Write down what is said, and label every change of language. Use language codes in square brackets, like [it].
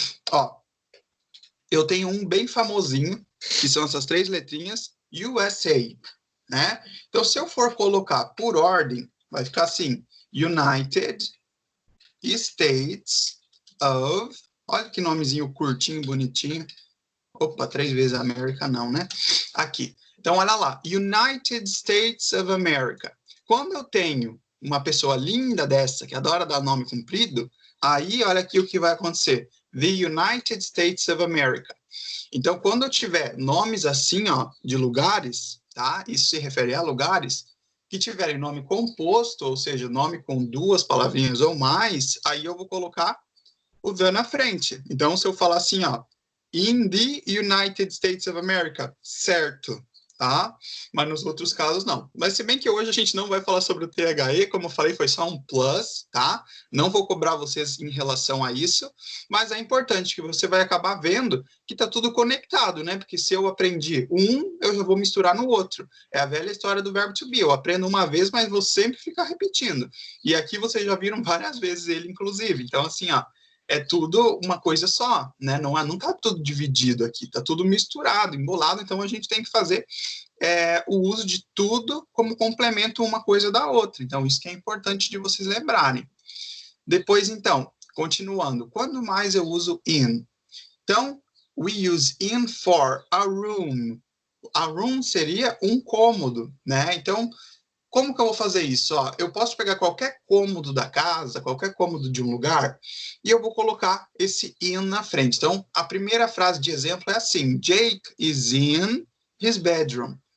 [pt] Ó, eu tenho um bem famosinho, que são essas três letrinhas, USA, né? Então, se eu for colocar por ordem, vai ficar assim, United States of... Olha que nomezinho curtinho, bonitinho. Opa, 3 vezes América não, né? Aqui. Então, olha lá. [en] United States of America. [pt] Quando eu tenho uma pessoa linda dessa, que adora dar nome comprido, aí olha aqui o que vai acontecer. [en] The United States of America. [pt] Então, quando eu tiver nomes assim, ó, de lugares, tá? Isso se refere a lugares que tiverem nome composto, ou seja, nome com duas palavrinhas ou mais, aí eu vou colocar o the na frente. Então, se eu falar assim, ó, [en] in the United States of America, [pt] certo, tá? Mas nos outros casos, não. Mas se bem que hoje a gente não vai falar sobre o THE, como eu falei, foi só um plus, tá? Não vou cobrar vocês em relação a isso, mas é importante que você vai acabar vendo que tá tudo conectado, né? Porque se eu aprendi um, eu já vou misturar no outro. É a velha história do verbo to be. Eu aprendo uma vez, mas vou sempre ficar repetindo. E aqui vocês já viram várias vezes ele, inclusive. Então, assim, ó, é tudo uma coisa só, né? Não tá tudo dividido aqui, tá tudo misturado, embolado, então a gente tem que fazer o uso de tudo como complemento uma coisa da outra. Então, isso que é importante de vocês lembrarem. Depois, então, continuando, quando mais eu uso in? Então, [en] we use in for a room. [pt] A room seria um cômodo, né? Então, como que eu vou fazer isso? Ó, eu posso pegar qualquer cômodo da casa, qualquer cômodo de um lugar, e eu vou colocar esse in na frente. Então, a primeira frase de exemplo é assim: [en] Jake is in his bedroom.